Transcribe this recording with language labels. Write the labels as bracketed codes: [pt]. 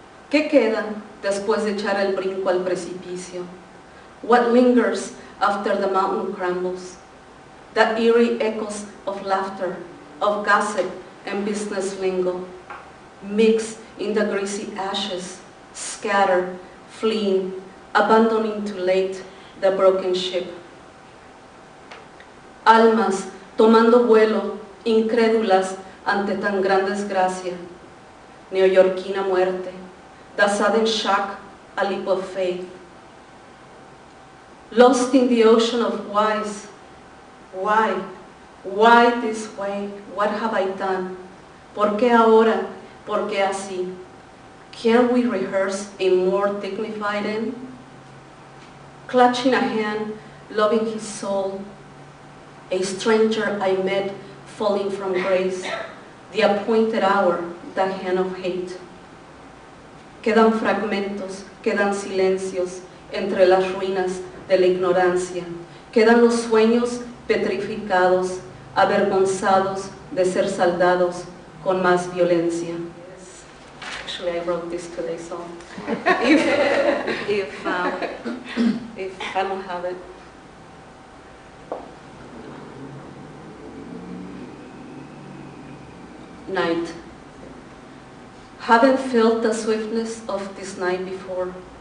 [es] ¿Qué queda después de echar el brinco al precipicio? [en] What lingers after the mountain crumbles? The eerie echoes of laughter, of gossip and business lingo, mix in the greasy ashes, scatter, fleeing, abandoning too late the broken ship. [es] Almas tomando vuelo, incrédulas ante tan gran desgracia. Neoyorquina muerte, [en] the sudden shock, a leap of faith. Lost in the ocean of whys. Why? Why this way? What have I done? [es] ¿Por qué ahora? ¿Por qué así? [en] Can't we rehearse a more dignified end? Clutching a hand, loving his soul, a stranger I met falling from grace, the appointed hour, the hand of hate. [es] Quedan fragmentos, quedan silencios entre las ruinas de la ignorancia. Quedan los sueños petrificados, avergonzados de ser saldados con más violencia. [en] Yes. Actually, I wrote this today, so if I don't have it. Night. Haven't felt the swiftness of this night before.